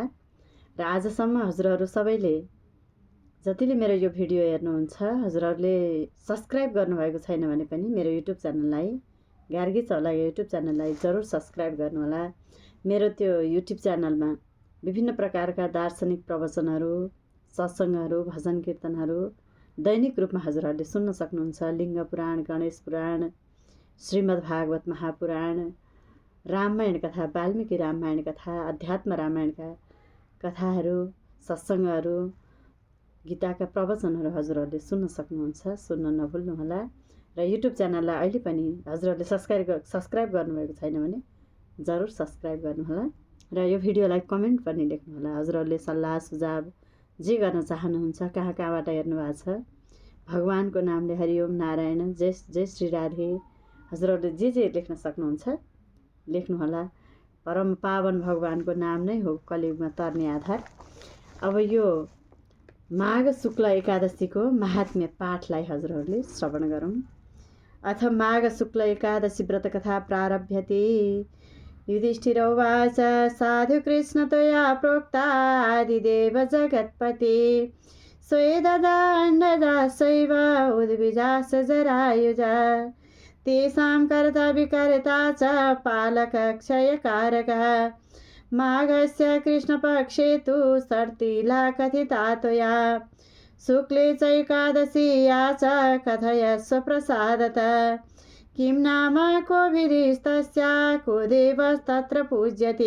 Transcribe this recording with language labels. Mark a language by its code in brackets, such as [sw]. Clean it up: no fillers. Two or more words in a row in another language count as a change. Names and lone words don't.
[ne] र आजसम्म हजुरहरू सबैले जतिले मेरो यो भिडियो हेर्नुहुन्छ हजुरहरूले सब्सक्राइब गर्नुभएको छैन भने पनि मेरो युट्युब च्यानललाई, गार्गी चौलागा युट्युब च्यानललाई जरुर सब्सक्राइब गर्नुहोला। मेरो त्यो युट्युब च्यानलमा विभिन्न प्रकारका दार्शनिक प्रवचनहरू, सत्सङ्गहरू, भजन कीर्तनहरू दैनिक रूपमा हजुरहरूले सुन्न सक्नुहुन्छ। लिङ्ग पुराण, गणेश पुराण, श्रीमद् भागवत महापुराण, रामायण कथा, वाल्मीकि रामायण कथा, अध्यात्म रामायणका कथाहरू, सत्सङ्गहरू, गीताका प्रवचनहरू हजुरहरूले सुन्न सक्नुहुन्छ। सुन्न नभुल्नुहोला। र युट्युब च्यानललाई अहिले पनि हजुरहरूले सब्सक्राइब गर्नुभएको छैन भने जरुर सब्सक्राइब गर्नुहोला। र यो भिडियोलाई कमेन्ट पनि लेख्नुहोला। हजुरहरूले सल्लाह सुझाव जे गर्न चाहनुहुन्छ, कहाँ कहाँबाट हेर्नुभएको छ, भगवानको नामले हरिओम नारायण, जय श्री राधे, हजुरहरूले जे लेख्न सक्नुहुन्छ लेख्नुहोला। परम पावन भगवानको नाम नै हो कलियुगमा तर्ने आधार। अब यो माघ शुक्ल एकादशीको महात्म्य पाठलाई हजुरहरूले श्रवण गरौँ। [sa] अथ माघ शुक्ल एकादशी व्रतकथा प्रारभ्यते। युधिष्ठिर उवाच साधु कृष्ण त्वया प्रोक्तादिदेव जगत्पते स्वेददाण्डदासैव उद्भिजास जरायुजा तेषां कर्ता विकर्ता च पालकक्षयकारकः माघस्य कृष्णपक्षे तु सर्तिला कथिता त्वया शुक्ले चैकादशीया च कथयस्व प्रसादतः किं नाम को विधिस्तस्या को देवस्तत्र पूज्यते।